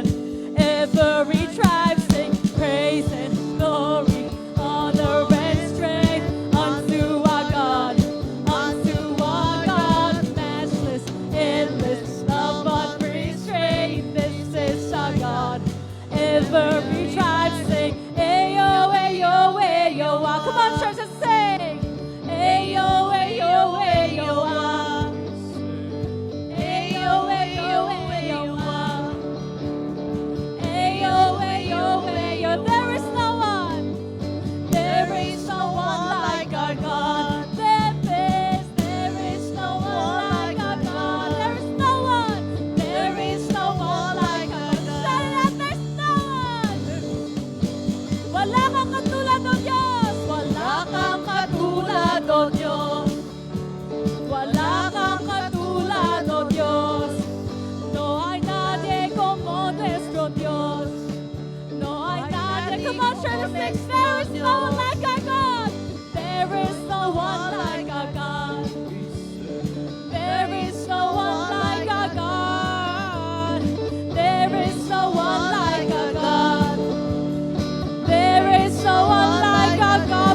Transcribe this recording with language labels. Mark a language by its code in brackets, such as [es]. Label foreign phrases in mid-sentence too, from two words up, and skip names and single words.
[en] Every tribe sing praise and glory, honor and strength unto our God, matchless, endless, love unrestrained. This is our God. Every tribe sing, ayo, ayo, ayo, ah. Come on, church, let's sing. Ayo, ayo, ayo, ah. Ayo, ayo, ayo, ah. Ayo, ayo, ayo. There is no one like our God. There is no one like our God. There is no one like our God. Say that, there's no one. [tl] Wala kang katulad o Diyos. Wala kang katulad o Diyos. Wala kang katulad o Diyos. [es] No hay nadie como nuestro Dios. No hay nadie. [en] Come on, church, sing. There is no one like our God. There is no one like our God. There is no one like our God. There is no one like our God. There is no one like our God.